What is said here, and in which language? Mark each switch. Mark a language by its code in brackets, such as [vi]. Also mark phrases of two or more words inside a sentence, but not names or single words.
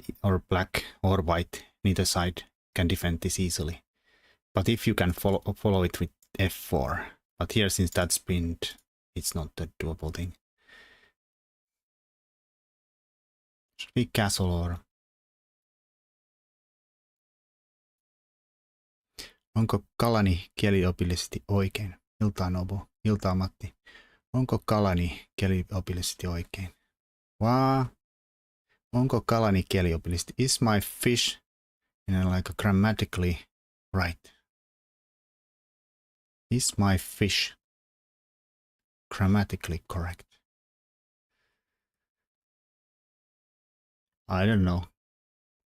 [en] Or black or white, neither side can defend this easily. But if you can follow it with f4. But here, since that's pinned, it's not a doable thing. Should we castle or... [fi] Onko kalani kieliopillisesti oikein? Iltaa Nobo, iltaa Matti. Onko kalani kieliopillisesti oikein? Onko kalani kieliopillisesti? [en] Is my fish like grammatically right? Is my fish grammatically correct? I don't know.